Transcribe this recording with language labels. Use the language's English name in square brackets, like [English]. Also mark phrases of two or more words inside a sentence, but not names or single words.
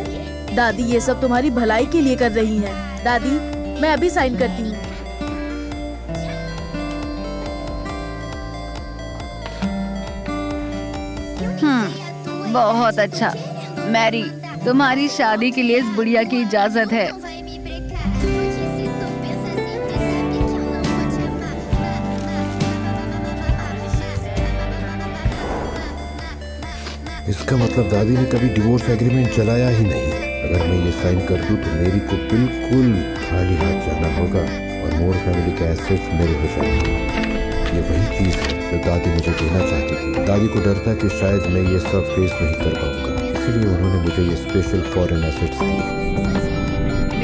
[Hindi] दादी ये सब तुम्हारी भलाई के लिए कर रही हैं। दादी, मैं अभी साइन करती हूँ। बहुत अच्छा। मैरी, तुम्हारी शादी के लिए इस बुढ़िया की इजाजत है। [Portuguese] vai me brecar. Porque se tu pensa assim, tu sabe que eu não vou te amar. [Hindi] इसका मतलब दादी ने कभी [English] divorce agreement [Hindi] चलाया ही नहीं। अगर मैं ये साइन कर दूं तो मेरी को बिल्कुल खाली हाथ जाना होगा और मोर फैमिली के एसेट्स मेरे हो जाएंगे। ये वही चीज है जो दादी मुझे देना चाहती थी। दादी को डर था कि शायद मैं ये सब फेस नहीं कर पाऊंगा, इसलिए उन्होंने मुझे ये [English] special foreign assets [Hindi] दिए।